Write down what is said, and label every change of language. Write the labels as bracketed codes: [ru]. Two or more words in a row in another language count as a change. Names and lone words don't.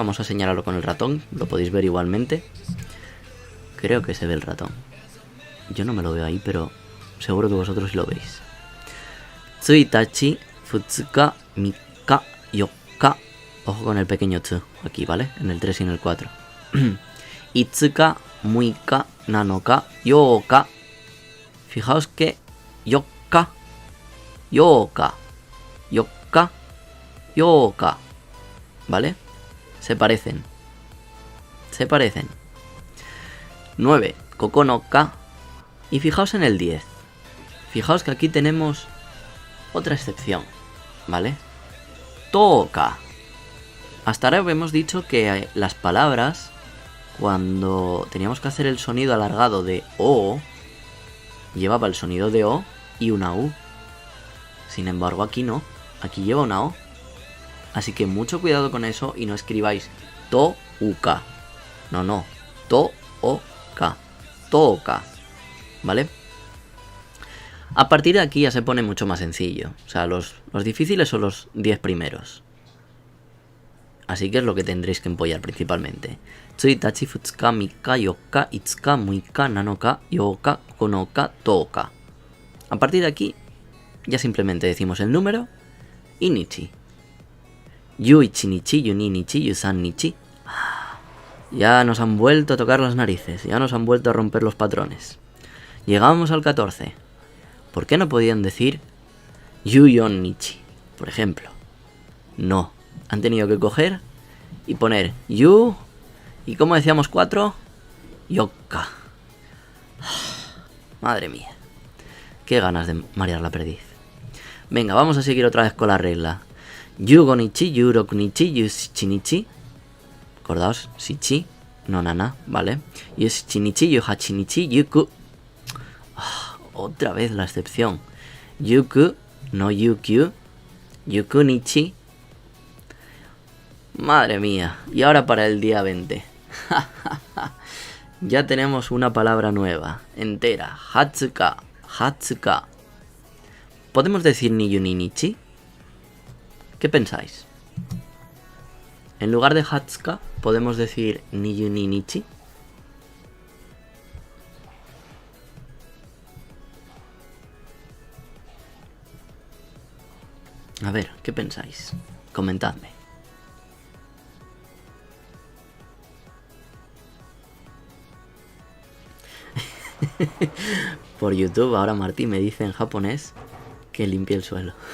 [es] Vamos a señalarlo con el ratón. Lo podéis ver igualmente. Creo que se ve el ratón. Yo no me lo veo ahí, pero seguro que vosotros lo veis. [ja] 一日、二日、三日、四日. [es] Ojo con el pequeño tsu aquí, ¿vale? En el 3 y en el 4. [ja] 五日、六日、七日、八日. [es] Fijaos que [ja] 四日、八日、四日、八日. [es] ¿Vale? Se parecen. Se parecen. 9. Kokonoka. Y fijaos en el 10. Fijaos que aquí tenemos otra excepción, ¿vale? Toka. Hasta ahora hemos dicho que las palabras, cuando teníamos que hacer el sonido alargado de O, llevaba el sonido de O y una U. Sin embargo, aquí no. Aquí lleva una O. Así que mucho cuidado con eso y no escribáis to-u-ka. No, no. [ja] と・お・か。と・お・か. [es] ¿Vale? A partir de aquí ya se pone mucho más sencillo. O sea, los difíciles son los 10 primeros. Así que es lo que tendréis que empollar principalmente. [ja] 一日、二日、三日、八日、五日、六日、七日、八日、九日、十日. [es] A partir de aquí, ya simplemente decimos el número y nichi. [ja] 十一日、十二日、十三日. [es] Ya nos han vuelto a tocar las narices, ya nos han vuelto a romper los patrones. Llegamos al 14. ¿Por qué no podían decir yuyon nichi, por ejemplo? No, han tenido que coger y poner yu, y como decíamos 4, yoka. Madre mía, qué ganas de marear la perdiz. Venga, vamos a seguir otra vez con la regla. [ja] 十五日、十六日、十七日. [es] Acordaos, shichi, no nana, ¿vale? [ja] 十七日、十八日、十九. [es] Otra vez la excepción. Yuku, no yukyu. [ja] 十九日. [es] Madre mía. Y ahora para el día 20. Ya tenemos una palabra nueva, entera. Hatsuka. Hatsuka. ¿Podemos decir [ja] 二十 に 日? [es] ¿Qué pensáis? En lugar de Hatsuka, ¿podemos decir [ja] 二十 に 日? [es] A ver, ¿qué pensáis? Comentadme. Por YouTube ahora Martí me dice en japonés que limpie el suelo.